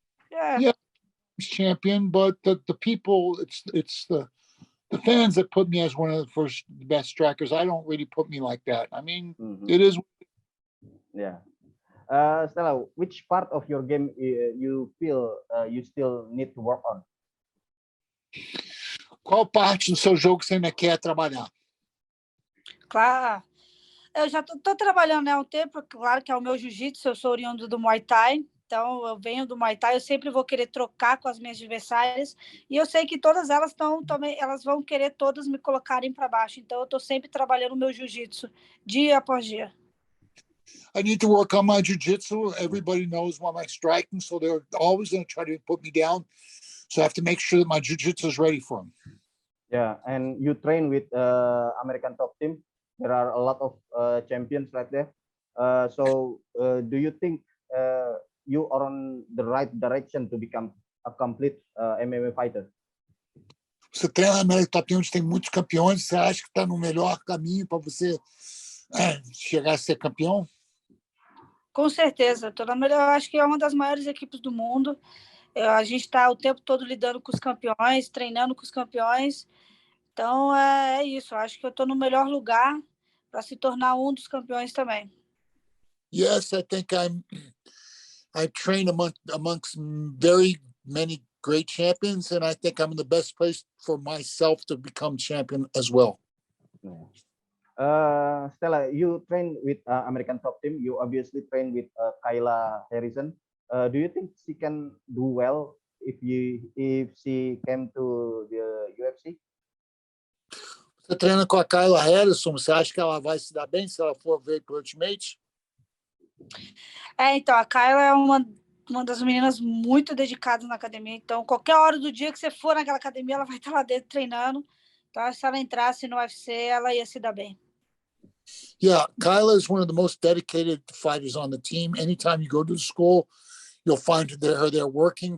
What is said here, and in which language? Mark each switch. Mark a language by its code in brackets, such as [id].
[en] Yeah, champion, but the people, it's the fans that put me as one of the best strikers. I don't really put me like that. I mean, It is. Yeah. Stella, which part of your game you feel you still need to work on? [pt] Qual parte do seu jogo você ainda quer trabalhar? Claro, eu já tô trabalhando, né, há um tempo, claro que é o meu jiu-jitsu, eu sou oriundo do Muay Thai, então eu venho do Muay Thai, eu sempre vou querer trocar com as minhas adversárias, e eu sei que todas elas também, elas vão querer todas me colocarem para baixo, então eu tô sempre trabalhando o meu jiu-jitsu, dia após dia. [en] I need to work on my jiu-jitsu. Everybody knows what my striking, so they're always going to try to put me down. So I have to make sure that my jiu-jitsu is ready for them. Yeah, and you train with American top team. There are a lot of champions right there. So do you think you are on the right direction to become a complete MMA fighter? [pt] Você treina na América Top Team, onde tem muitos campeões. Você acha que está no melhor caminho para você chegar a ser campeão? Com certeza, eu acho que é uma das maiores equipes do mundo. A gente está o tempo todo lidando com os campeões, treinando com os campeões. Então é isso. Eu acho que eu estou no melhor lugar para se tornar um dos campeões também. [en] Yes, I think I train amongst very many great champions, and I think I'm in the best place for myself to become champion as well. Stella, you train with American top team. You obviously train with Kayla Harrison. Do you think she can do well if she came to the UFC? [pt] Você treina com a Kayla Harrison, você acha que ela vai se dar bem se ela for ver pro Ultimate? Então, a Kayla é uma das meninas muito dedicadas na academia. Então, qualquer hora do dia que você for naquela academia, ela vai estar lá dentro treinando. Então, se ela entrasse no UFC, ela ia se dar bem. [en] Yeah, Kayla is one of the most dedicated fighters on the team. Anytime you go to the school, you'll find her there working.